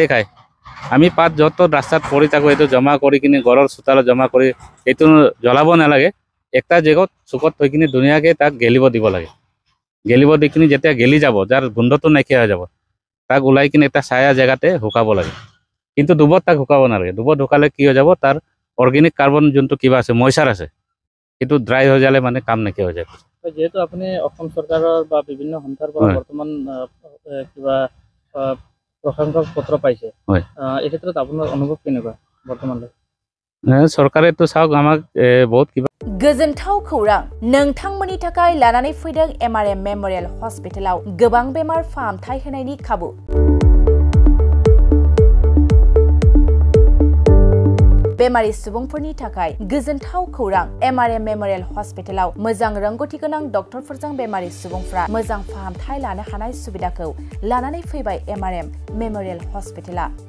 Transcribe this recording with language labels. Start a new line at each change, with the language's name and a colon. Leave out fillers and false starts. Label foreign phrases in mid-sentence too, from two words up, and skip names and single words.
Assamese: খায় আমি পাত য'ত ৰাস্তাত পৰি থাকোঁ এইটো জমা কৰি কিনে ঘৰৰ চোতালত জমা কৰি এইটো জ্বলাব নালাগে একটা জেগাত চুকত থৈ কিনে ধুনীয়াকৈ তাক গেলিব দিব লাগে গেলিব দি কিনে যেতিয়া গেলি যাব যাৰ গোন্ধটো নাইকিয়া হৈ যাব তাক ওলাই কিনে এটা ছায়া জেগাতে শুকাব লাগে কিন্তু ডুবত তাক শুকাব নালাগে ডুবত শুকালে কি হৈ যাব তাৰ
English: organic carbon
Assamese: যোনটো কিবা আছে মইচাৰ আছে সেইটো ড্ৰাই হৈ যালে মানে কাম নাইকিয়া হৈ যায় যেহেতু আপুনি অসম চৰকাৰৰ বা বিভিন্ন সংস্থাৰ পৰা বৰ্তমান কিবা প্ৰশংসা পত্ৰ পাইছে এই ক্ষেত্ৰত আপোনাৰ অনুভৱ কেনেকুৱা বৰ্তমানলৈ চৰকাৰেতো চাওক আমাক বহুত কিবা
Bodo: गोजोनथाव खौरां नोंथांमोननि थाखाय लानानै फैदों MRM मेमोरियल हस्पिटालाव गोबां बेमार फाहामथाय होनायनि खाबु बेमारि सुबुंफोरनि थाखाय गोजोनथाव खौरां MRM मेमोरियल हस्पिटालाव मोजां रोंगौथि गोनां डक्टरफोरजों बेमारि सुबुंफ्रा मोजां फाहामथाय लानो हानाय सुबिदाखौ लानानै फैबाय MRM मेमोरियल हस्पिटाला